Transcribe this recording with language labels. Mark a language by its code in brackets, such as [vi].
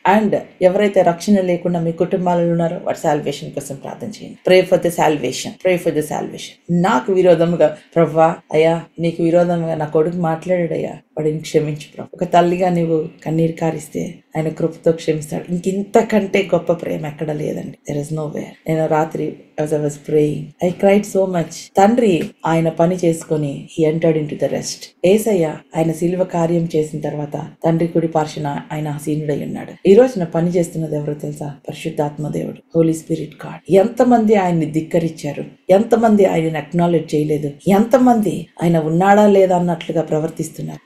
[te] And ఎవరైతే రక్షణ లేకుండా మీ కుటుంబాలలో ఉన్నారో వారి సాల్వేషన్ కోసం ప్రార్థన చేయండి. [en] Pray for the salvation, pray for the salvation. [te] నాకు విరోధముగా ప్రభా, అయ్యా నీకు విరోధంగా నా కొడుకు మాట్లాడాడయ్యా, వాడిని క్షమించు ప్రభు. ఒక తల్లిగా నీవు కన్నీరు కారిస్తే ఆయన కృపతో క్షమిస్తాడు. ఇంతకంటే గొప్ప ప్రేమ ఎక్కడ లేదండి. [en] There is nowhere. [te] నేను రాత్రి [en] as I was praying, I cried so much. [te] తండ్రి ఆయన పని చేసుకొని [en] he entered into the rest. [te] యేసయ్య ఆయన శిలువ కార్యం చేసిన తర్వాత తండ్రి కుడి పార్శ్వన ఆయన ఆసీనుడై ఉన్నాడు. ఈ రోజున పని చేస్తున్నది ఎవరో తెలుసా? పరిశుద్ధాత్మ దేవుడు, హోలీ స్పిరిట్ గాడ్. ఎంతమంది ఆయన్ని ధిక్కరించారు, ఎంతమంది ఆయనను అక్నాలెడ్జ్ చేయలేదు, ఎంతమంది ఆయన ఉన్నాడా లేదా అన్నట్లుగా ప్రవర్తిస్తున్నారు.